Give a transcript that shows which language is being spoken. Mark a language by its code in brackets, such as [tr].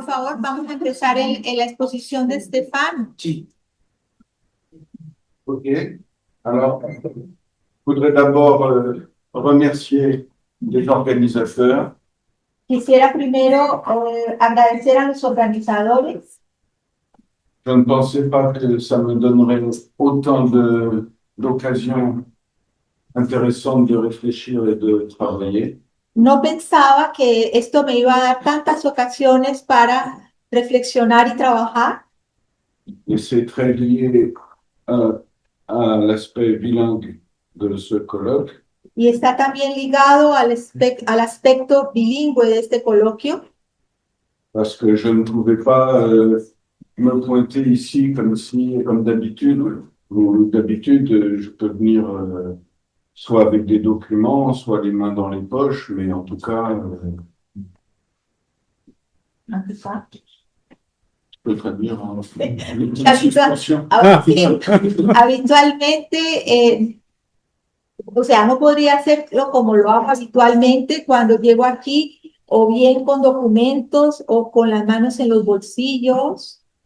[es] favor, vamos a empezar la exposición de Stéphane. Si. Ok. [fr] Alors, je voudrais d'abord remercier les organisateurs. [es] Quisiera primero agradecer a los organizadores. [fr] Je ne pensais pas que ça me donnerait autant d'occasions intéressantes de réfléchir et de travailler. [es] No pensaba que esto me iba a dar tantas ocasiones para reflexionar y trabajar. [fr] Et c'est très lié à l'aspect bilingue de ce colloque. [es] Y está también ligado al aspecto bilingüe de este coloquio. [fr] Parce que je ne pouvais pas me pointer ici comme d'habitude. D'habitude, je peux venir soit avec des documents, soit les mains dans les poches, mais en tout cas, je peux très bien une petite suspension. [es] Habitualmente, o sea, no podría hacerlo como lo hago habitualmente cuando llego aquí, o bien con documentos o con las manos en los bolsillos.